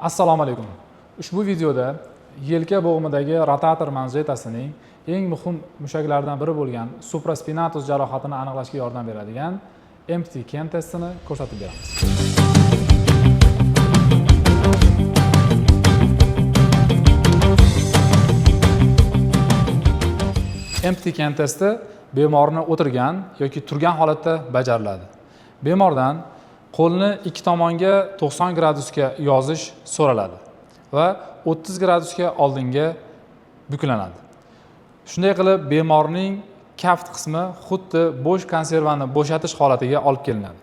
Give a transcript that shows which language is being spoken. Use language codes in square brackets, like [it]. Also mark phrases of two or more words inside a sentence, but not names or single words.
[uz] Assalomu alaykum. Ushbu videoda yelka bo'g'imidagi rotator manjetasining eng muhim mushaklardan biri bo'lgan supraspinatus jarohatini aniqlashga yordam beradigan [en] empty can [uz] testini ko'rsatib beramiz. [en] Empty can [uz] testi bemorni o'tirgan yoki turgan holatda bajariladi. Bemordan qo'lni ikki tomonga 90 gradusga yozish so'raladi va 30 gradusga oldinga buklanadi. Shunday qilib bemorning kaft qismi xuddi bo'sh konservani bo'shatish holatiga olib kelinadi.